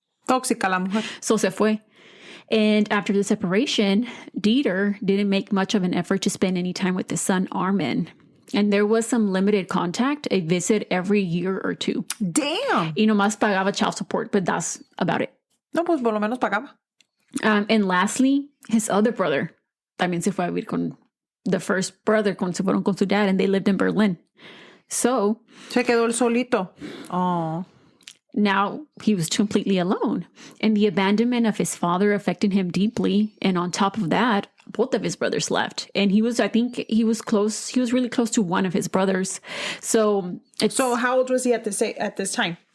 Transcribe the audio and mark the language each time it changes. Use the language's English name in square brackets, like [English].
[Spanish] Tóxica la mujer. So se fue. [English] And after the separation, Dieter didn't make much of an effort to spend any time with his son, Armin. And there was some limited contact, a visit every year or two. Damn. [Spanish] Y nomás pagaba [English] child support, but that's about it. [Spanish] No, pues por lo menos pagaba. [English] And lastly, his other brother [Spanish] también se fue a vivir con [English] the first brother, [Spanish] se fueron con su [English] dad, and they lived in Berlin. So [Spanish] se quedó el solito. Oh. [English] Now he was completely alone, and the abandonment of his father affected him deeply. And on top of that, both of his brothers left, and I think he was really close to one of his brothers. So how old was he at this time?